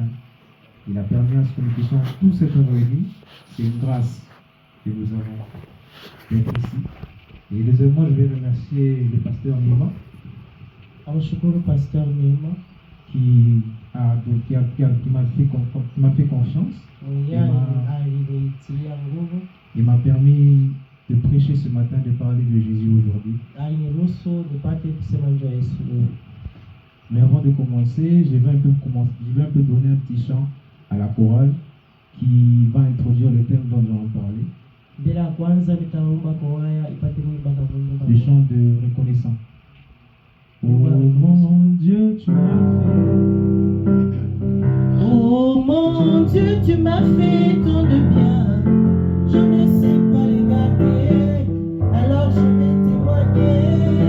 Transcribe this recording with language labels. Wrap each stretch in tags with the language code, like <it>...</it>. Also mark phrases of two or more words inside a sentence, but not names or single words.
<fr>Il a permis à ce que nous puissions tous être réunis. C'est une grâce que nous avons d'être ici. Et deuxièmement, je vais remercier le pasteur Nima.</fr> <sw>Namshukuru Pastor Nima</sw> <fr>qui a m'a fait confiance.</fr> <sw>Mwingine alinitia nguvu,</sw> <fr>Il m'a permis de prêcher ce matin, de parler de Jésus aujourd'hui.</fr> <sw>aliniruhusu nipate kusema njoo ya Yesu leo.</sw> <fr>Mais avant de commencer, je vais un peu donner un petit chant à la chorale qui va introduire le thème dont nous allons parler.</fr> <sw>Bila ya kwanza nitaomba kwa haya ipate kuimba na Mungu.</sw> <fr>Le chant de reconnaissance. Oh mon Dieu, tu m'as fait. Oh mon Dieu, tu m'as fait tant de bien. Je ne sais pas les garder, alors je vais témoigner.</fr>